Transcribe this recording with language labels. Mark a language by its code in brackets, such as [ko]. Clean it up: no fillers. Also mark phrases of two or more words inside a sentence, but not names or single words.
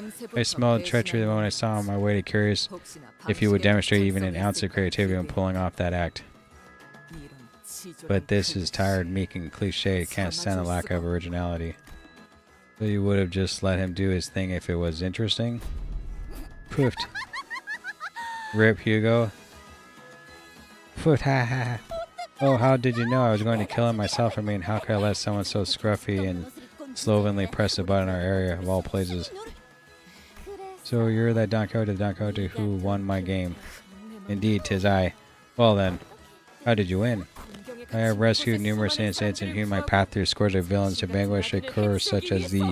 [en] I smelled treachery the moment I saw him. I waited curious if you would demonstrate even an ounce of creativity in pulling off that act. But this is tired, meek, and cliche. It can't stand the lack of originality. So you would have just let him do his thing if it was interesting? Poofed. Rip, Hugo. Poofed, ha ha. Oh, how did you know I was going to kill him myself? I mean, how could I let someone so scruffy and slovenly press the button in our area of all places? So you're that Don Quixote who won my game. Indeed, 'tis I. Well then, how did you win? I have rescued numerous innocents and hewn my path through scores of villains to vanquish a curse such as thee.